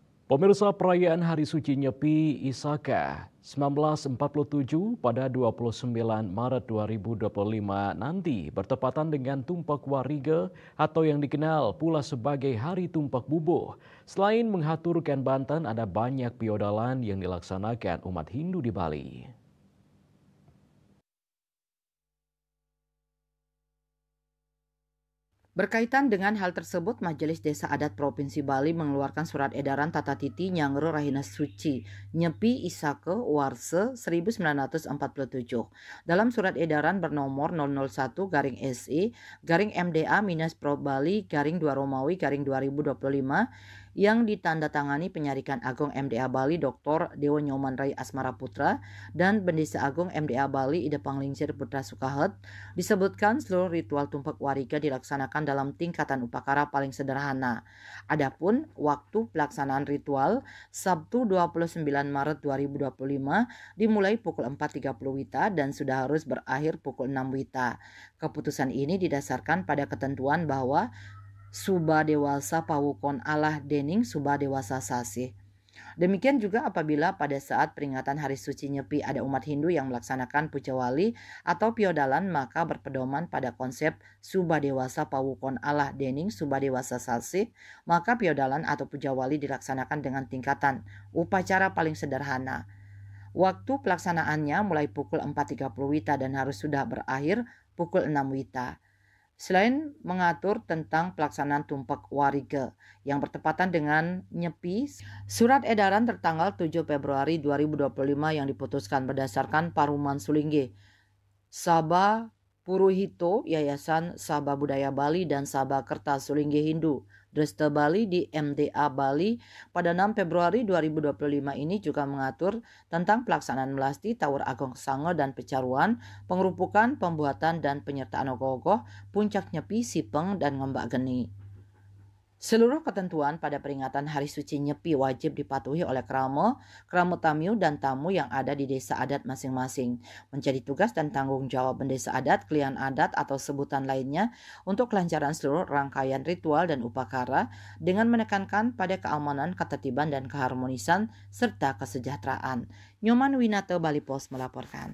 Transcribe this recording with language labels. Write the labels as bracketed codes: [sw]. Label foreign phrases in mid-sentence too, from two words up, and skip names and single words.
[id] Pemirsa perayaan Hari Suci Nyepi Isaka 1947 pada 29 Maret 2025 nanti bertepatan dengan Tumpak Wariga atau yang dikenal pula sebagai Hari Tumpak Bubuh. Selain menghaturkan Banten, ada banyak piodalan yang dilaksanakan umat Hindu di Bali. Berkaitan dengan hal tersebut, Majelis Desa Adat Provinsi Bali mengeluarkan surat edaran Tata Titi Nyangro Rahina Suci Nyepi Isake Warse 1947. Dalam surat edaran bernomor 001-SE-MDA Pro Bali 2 Romawi 2025 yang ditandatangani Penyarikan Agung MDA Bali Dr. Dewa Nyoman Rai Asmara Putra dan Bendesa Agung MDA Bali Ide Panglingsir Putra Sukahet, disebutkan seluruh ritual tumpak wariga dilaksanakan dalam tingkatan upakara paling sederhana. Adapun waktu pelaksanaan ritual Sabtu 29 Maret 2025 dimulai pukul 4.30 WITA dan sudah harus berakhir pukul 6 WITA. Keputusan ini didasarkan pada ketentuan bahwa [ban] Suba dewasa pawukon Allah dening suba dewasa sasih. [id] Demikian juga apabila pada saat peringatan Hari Suci Nyepi ada umat Hindu yang melaksanakan pucawali atau piodalan, maka berpedoman pada konsep [ban] Suba Dewasa Pawukon Allah Dening Suba Dewasa Salsih, [id] maka piodalan atau pucawali dilaksanakan dengan tingkatan upacara paling sederhana. Waktu pelaksanaannya mulai pukul 4.30 WITA dan harus sudah berakhir pukul 6 WITA. Selain mengatur tentang pelaksanaan tumpak wariga yang bertepatan dengan Nyepi, surat edaran tertanggal 7 Februari 2025 yang diputuskan berdasarkan Paruman Sulingge, Sabha Puruhito, Yayasan Sabha Budaya Bali dan Sabha Kertas Sulingge Hindu, Dresta Bali di MDA Bali pada 6 Februari 2025 ini juga mengatur tentang pelaksanaan melasti, tawur agong sango dan pecaruan, pengerupukan, pembuatan dan penyertaan ogoh-ogoh, puncak nyepi, sipeng, dan ngembak geni. Seluruh ketentuan pada peringatan Hari Suci Nyepi wajib dipatuhi oleh kramo tamiu dan tamu yang ada di desa adat masing-masing. Menjadi tugas dan tanggung jawab bendesa adat, klien adat atau sebutan lainnya untuk kelancaran seluruh rangkaian ritual dan upakara dengan menekankan pada keamanan, ketertiban dan keharmonisan serta kesejahteraan. Nyoman Winata Bali Pos melaporkan.